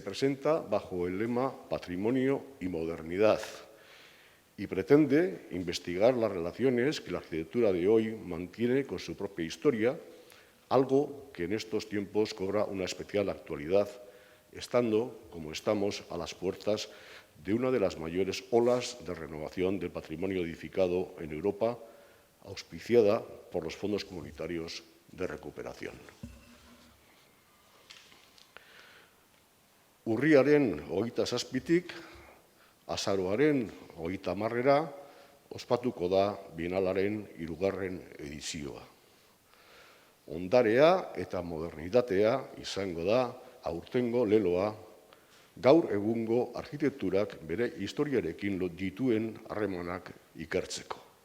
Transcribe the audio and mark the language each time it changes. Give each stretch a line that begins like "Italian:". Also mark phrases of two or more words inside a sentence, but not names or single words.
Spanish: presenta bajo el lema Patrimonio y Modernidad y pretende investigar las relaciones que la arquitectura de hoy mantiene con su propia historia, algo que en estos tiempos cobra una especial actualidad, estando, como estamos, a las puertas de una de las mayores olas de renovación del patrimonio edificado en Europa, auspiciada por los fondos comunitarios de recuperación.
Basque: Urriaren 27tik, azaroaren 30 ospatuko da Bienalaren 3. edizioa. Ondarea eta modernitatea izango da aurtengo leloa, gaur egungo arkitekturak bere historiarekin dituen harremanak ikertzeko.